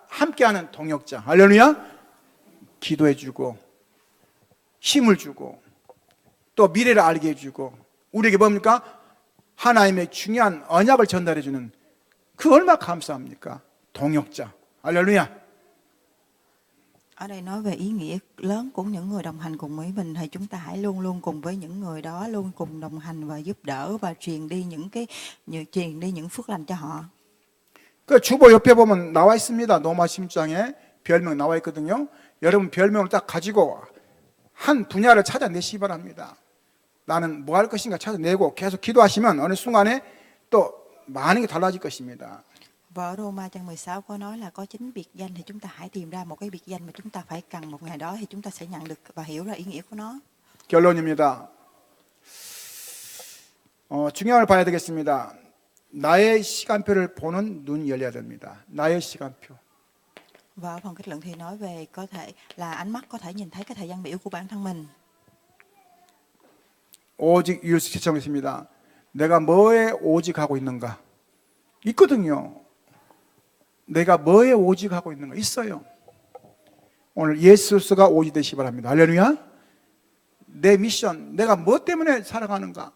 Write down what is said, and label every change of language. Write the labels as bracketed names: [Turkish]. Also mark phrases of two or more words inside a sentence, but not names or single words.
[Korean] 함께하는 동역자. 할렐루야. 기도해주고 힘을 주고 또 미래를 알게 해주고 우리에게 뭡니까? 하나님의 중요한 언약을 전달해주는 그 얼마나 감사합니까? 동역자. 할렐루야. [Vietnamese] Ở đây nói về ý nghĩa lớn của những người đồng hành cùng với mình thì chúng ta hãy luôn luôn cùng với những người đó, luôn cùng đồng hành và giúp đỡ và truyền đi những phước lành cho họ. [Korean] 그 주보 옆에 보면 나와 있습니다. 로마 16장에 별명 나와 있거든요. 여러분 별명을 딱 가지고 한 분야를 찾아내시기 바랍니다. 나는 뭐 할 것인가 찾아내고 계속 기도하시면 어느 순간에 또 많은 게 달라질 것입니다. [Vietnamese] Và ở Roma trang 16 có nói là có 9 biệt danh thì chúng ta hãy tìm ra một cái biệt danh mà chúng ta phải cần một ngày đó thì chúng ta sẽ nhận được và hiểu ra ý nghĩa của nó. [Korean] 결론입니다. 중요한 걸 봐야 되겠습니다. 나의 시간표를 보는 눈이 열려야 됩니다. 나의 시간표. [Vietnamese] Và ở phần kết luận thì nói về có thể là ánh mắt có thể nhìn thấy cái thời gian biểu của bản thân mình. [Korean] 오직 이웃을 시청했습니다. 내가 뭐에 오직 하고 있는가? 있거든요. 내가 뭐에 오직 하고 있는가? 있어요. 오늘 예수가 오직 되시기 바랍니다. 할렐루야. 내 미션, 내가 뭐 때문에 살아가는가?